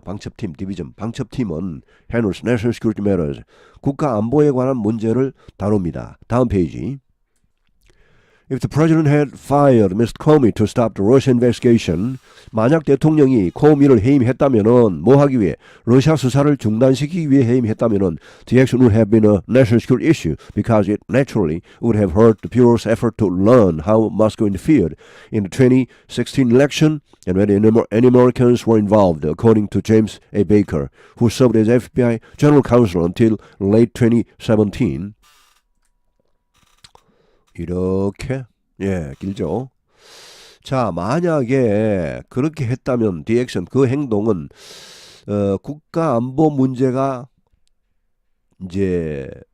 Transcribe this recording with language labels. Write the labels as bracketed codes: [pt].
[en] 방첩팀은 handles national security matters. [ko] 국가 안보에 관한 문제를 다룹니다. 다음 페이지. [en] If the president had fired Mr. Comey to stop the Russia investigation, [ko] 만약 대통령이 코미를 해임했다면은 뭐 하기 위해? 러시아 수사를 중단시키기 위해 해임했다면은 [en] the action would have been a national security issue because it naturally would have hurt the Bureau's effort to learn how Moscow interfered in the 2016 election and whether any Americans were involved, according to James A. Baker, who served as FBI General Counsel until late 2017. [ko] 이렇게, 길죠. 자, 만약에 그렇게 했다면 [en] the action, [ko] 그 국가 안보 문제가 이제